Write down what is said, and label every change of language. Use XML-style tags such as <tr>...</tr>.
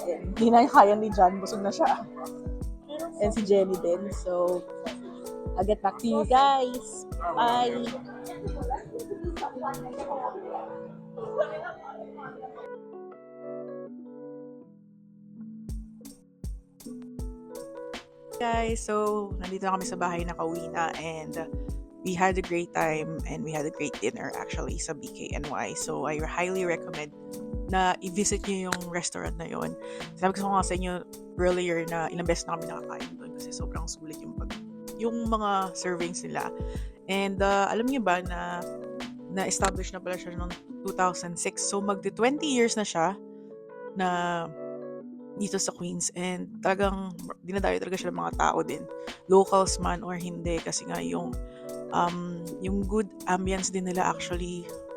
<tl>And hindi na kaya ni John, busog na siya. And si Jenny din.</tl> <en>So, I'll get back to you guys. Bye!</en> <tl>Guys, so nandito na kami sa bahay na kauwi na</tl> <en>and we had a great time and we had a great dinner actually</en> <tl>sa BKNY. So I highly recommend na i-visit nyo yung restaurant na yon. Sabi ko nga sa inyo earlier na ilang beses na kami nakakain doon kasi sobrang sulit yung mga servings nila. And alam niyo ba na na-establish na pala siya noong 2006. So magti 20 years na siya na dito sa Queens, and talagang dinadayo talaga siya ng mga tao din, locals man or hindi, kasi nga yung good ambience din nila actually.</tl>